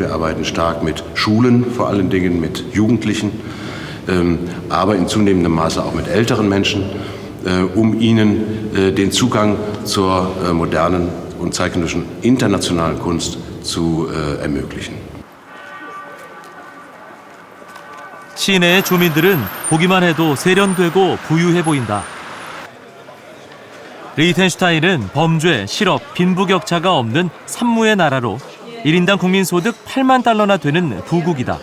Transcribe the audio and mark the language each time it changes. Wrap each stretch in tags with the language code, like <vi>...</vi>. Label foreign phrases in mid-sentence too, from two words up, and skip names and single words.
<de>Wir arbeiten stark mit Schulen, vor allen Dingen mit Jugendlichen, aber in zunehmendem Maße auch mit älteren Menschen, um ihnen den Zugang zur modernen und zeitgenössischen internationalen Kunst zu ermöglichen.</de> <ko>시내의 주민들은 보기만 해도 세련되고 부유해 보인다. 리히텐슈타인은 범죄, 실업, 빈부격차가 없는 산무의 나라로 1인당 국민소득 8만 달러나 되는 부국이다.</ko>